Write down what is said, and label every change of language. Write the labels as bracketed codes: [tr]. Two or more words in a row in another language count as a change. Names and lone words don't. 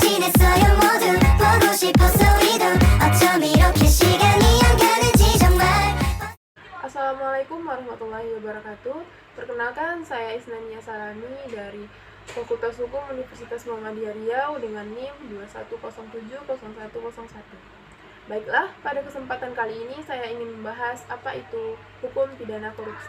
[ko] 있어요 모두 보고 싶었어 우리도 어쩜 이렇게 시간이 안 가는지 정말. [ar] السلام عليكم ورحمة الله وبركاته. [id] Perkenalkan, saya Isnania Salami dari Fakultas Hukum Universitas Muhammadiyah Riau dengan NIM 21070101. Baiklah, pada kesempatan kali ini saya ingin membahas apa itu hukum pidana korupsi.